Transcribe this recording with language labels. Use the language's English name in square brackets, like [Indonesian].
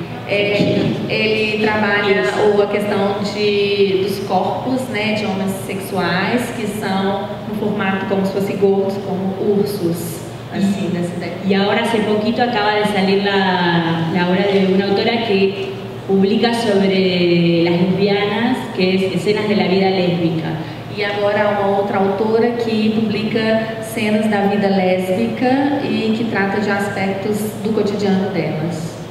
[Portuguese] Ele trabalha a questão dos corpos, né, de homens sexuais que são no formato como se fossem gordos, como ursos. [Spanish] Así, [Portuguese] dessa ideia. [Spanish] Y ahora hace poquito acaba de salir la obra de una autora que publica sobre las lesbianas, que es Escenas de la Vida Lésbica. [Portuguese] E agora há uma outra autora que publica cenas da vida lésbica e que trata de aspectos do cotidiano delas.